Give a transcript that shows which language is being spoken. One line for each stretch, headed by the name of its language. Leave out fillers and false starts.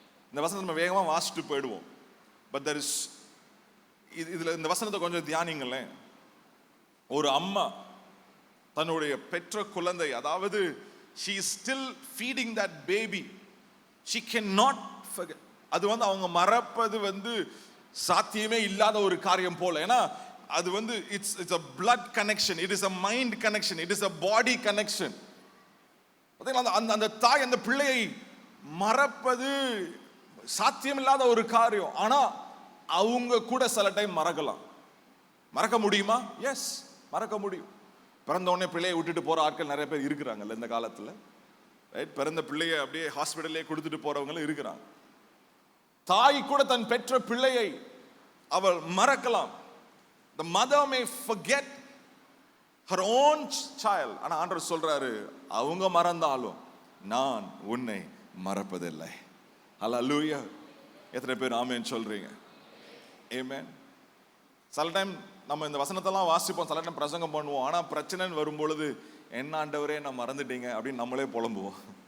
Tamil: இந்த வசனத்தை நம்ம வேகமா வாசிட்டு போயிடுவோம். பட்
English: there is,
Tamil: இதுல இந்த வசனத்தை கொஞ்சம் தியானிங்களேன். ஒரு அம்மா தன்னுடைய பெற்ற குழந்தை, அதாவது
English: she is still feeding that baby, she cannot forget.
Tamil: அது வந்து அவங்க மறப்பது வந்து சாத்தியமே இல்லாத ஒரு காரியம் போல. ஏன்னா அது வந்து
English: it's a blood connection, it is a mind connection, it is a body connection.
Tamil: அந்த தாய் அந்த பிள்ளையை மறப்பது சாத்தியமில்லாத ஒரு காரியம். ஆனா அவங்க கூட சில டைம் மறக்கலாம். மறக்க முடியுமா? எஸ், மறக்க முடியும். பிறந்த உடனே பிள்ளையை விட்டுட்டு போற ஆட்கள் நிறைய பேர் இருக்கிறாங்கல்ல இந்த காலத்துல. ரைட், பிறந்த பிள்ளையை அப்படியே ஹாஸ்பிட்டல்லே கொடுத்துட்டு போறவங்களும் இருக்கிறாங்க. தாய் கூட தன் பெற்ற பிள்ளையை அவள் மறக்கலாம்.
English: The mother may forget her own child.
Tamil: ஆனா ஆண்டவர் சொல்றாரு, அவங்க மறந்தாலும் நான் உன்னை மறப்பதில்லை. ஹல்லேலூயா. எத்தனை பேர் ஆமென் சொல்றீங்க? ஆமென். சில டைம் நம்ம இந்த வசனத்தெல்லாம் வாசிப்போம், சில டைம் பிரசங்கம் பண்ணுவோம், ஆனா பிரச்சனைன்னு வரும் பொழுது என்ன ஆண்டவரே நான் மறந்துட்டீங்க அப்படின்னு நம்மளே புலம்புவோம்.